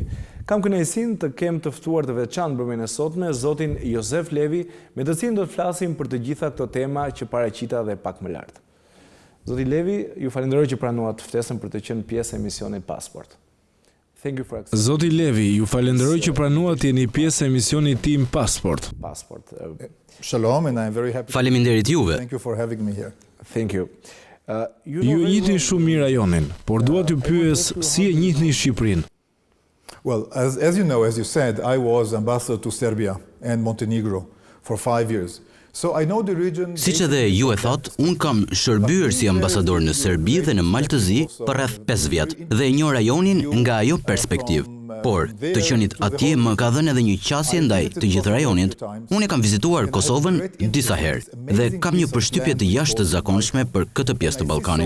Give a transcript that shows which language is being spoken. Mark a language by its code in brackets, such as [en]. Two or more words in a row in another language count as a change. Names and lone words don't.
[sq] Kam kënaqësinë të kem të ftuar të veçantë për mbrëmjen e sotme zotin Levy, me të cilin do të flasim për të gjitha këto tema që paraqita dhe pak më lart. Zoti Levy, ju falenderoj që pranuat ftesën për të qenë pjesë e emisionit Passport. Zoti Levy, ju falenderoj që pranuat jeni pjesë e emisionit tim Passport. [en] Shalom, and I'm very happy. [sq] Faleminderit juve. [en] Thank you for having me here. Thank you. [sq] Ju njihni shumë mirë rajonin, por dua t'ju pyes si e njihni Shqipërinë. [en] Well, as you know, as you said, I was ambassador to Serbia and Montenegro for 5 years. So I know the region. [sq] Siç edhe ju e thot, un kam shërbyer si ambasador në Serbi dhe në Malë të Zi për rreth 5 vjet dhe e njoh rajonin nga ajo perspektivë. Por, të qenit atje më ka dhënë edhe një qasje ndaj të gjithë rajonit. Unë e kam vizituar Kosovën disa herë dhe kam një përshtypje të jashtëzakonshme për këtë pjesë të Ballkanit.